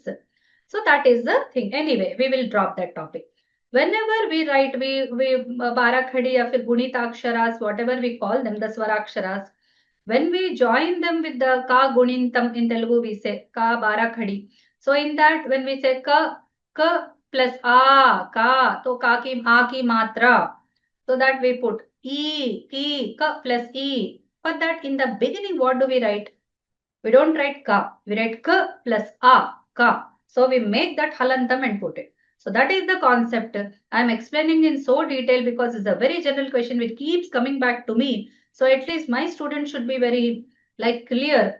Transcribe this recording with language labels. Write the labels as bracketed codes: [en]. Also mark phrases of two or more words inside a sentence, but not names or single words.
[en] So that is the thing. Anyway, we will drop that topic. Whenever we write, we barakhadi or gunitaksharas, whatever we call them, the swaraksharas, when we join them with the ka gunintam in Telugu, we say ka barakhadi. So in that, when we say ka plus a, ka, to ka ki, [hi] a ki matra. [en] So that we put ki, ka plus e. For that, in the beginning, what do we write? We don't write ka. We write ka plus a, ka. So we make that halantam and put it. So that is the concept. I am explaining in so detail because it's a very general question which keeps coming back to me. So at least my students should be very clear.